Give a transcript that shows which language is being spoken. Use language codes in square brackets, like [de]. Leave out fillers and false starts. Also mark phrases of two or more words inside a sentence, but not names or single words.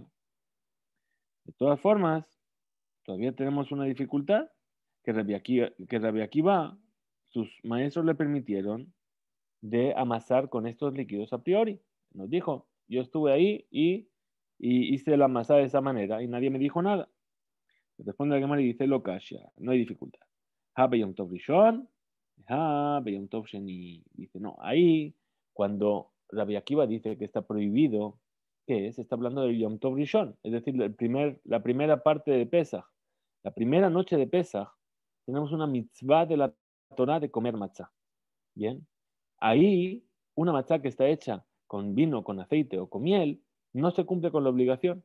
[es] De todas formas, todavía tenemos una dificultad que Rabbi Akiva, sus maestros le permitieron de amasar con estos líquidos [la] a priori. [es] Nos dijo, yo estuve ahí y hice la masa de esa manera y nadie me dijo nada. Responde la Gemara y dice, [arc] לא קשיא, [es] no hay dificultad. [arc] הא ביום טוב ראשון, הא ביום טוב שני. [es] Dice, no, ahí cuando Rabbi Akiva dice que está prohibido, ¿qué es? Está hablando del [he] יום טוב ראשון, [es] es decir, la primera parte de Pesach. La primera noche de Pesach tenemos una mitzvah de la Torah de comer matzah. Bien, ahí una matzah que está hecha con vino, con aceite o con miel, no se cumple con la obligación.